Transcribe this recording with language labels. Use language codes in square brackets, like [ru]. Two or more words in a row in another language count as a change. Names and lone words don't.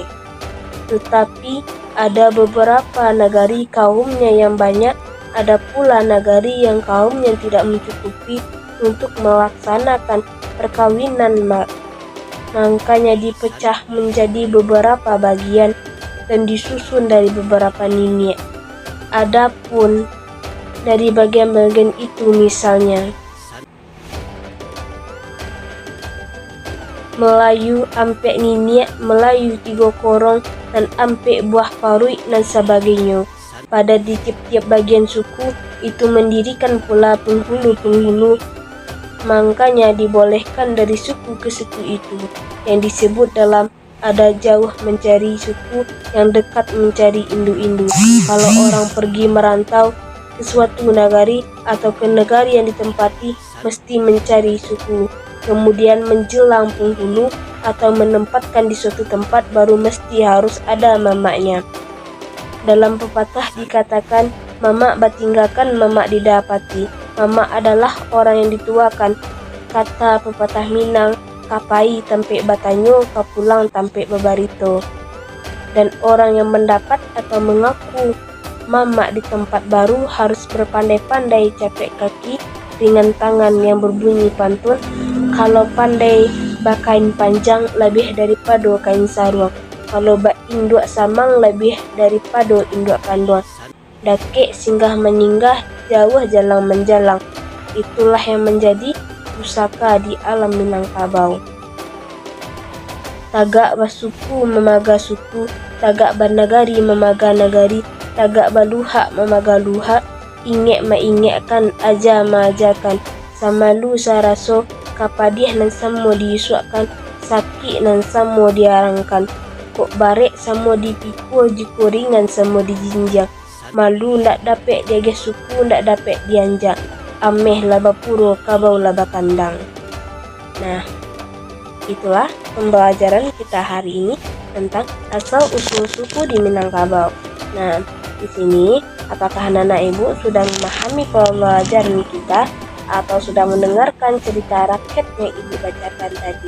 [id] Tetapi ada beberapa nagari kaumnya yang banyak, ada pula nagari yang kaumnya tidak mencukupi untuk melaksanakan perkawinan, makanya dipecah menjadi beberapa bagian dan disusun dari beberapa niniak. Adapun dari bagian-bagian itu misalnya Melayu, Ampek Niniak, Melayu Tigo Korong, dan Ampek Buah Parui dan sebagainya. Pada di tiap-tiap bagian suku itu mendirikan pula penghulu-penghulu, makanya dibolehkan dari suku ke suku itu yang disebut dalam ada jauh mencari suku, yang dekat mencari indu-indu. Kalau orang pergi merantau ke suatu nagari atau ke negari yang ditempati, mesti mencari suku. Kemudian menjelang penghulu atau menempatkan di suatu tempat, baru mesti harus ada mamaknya. Dalam pepatah dikatakan, [min] mamak batinggakan, mamak didapati. [id] Mamak adalah orang yang dituakan. Kata pepatah Minang, [min] kapai tampek batanyo, kapulang tampek babarito. [id] Dan orang yang mendapat atau mengaku mamak di tempat baru harus berpandai-pandai capek kaki dengan tangan yang berbunyi pantun, kalau pandai [min] bakain panjang [id] lebih daripada kain sarung, kalau bak [min] induk samang [id] lebih daripada [min] induk kanduang, dakek singgah menyinggah, jauh jalan menjalang. [id] Itulah yang menjadi pusaka di alam Minangkabau. [min] Tagak basuku memaga suku, tagak bernagari memaga nagari, tagak baluhak memaga luhak, ingek maingetkan, aja maajakan, samalu saraso, kapadih nan samo diisuakan, sakit nan samo diarangkan, kok barek samo dipikul, jikuringan samo dijinjang, malu ndak dapet diage suku, ndak dapet dianjak, ameh laba puro, kabau laba kandang. [id] Nah, itulah pembelajaran kita hari ini tentang asal usul suku di Minangkabau. Nah, di sini apakah anak-anak ibu sudah memahami pembelajaran kita atau sudah mendengarkan cerita rakyat yang ibu bacakan tadi?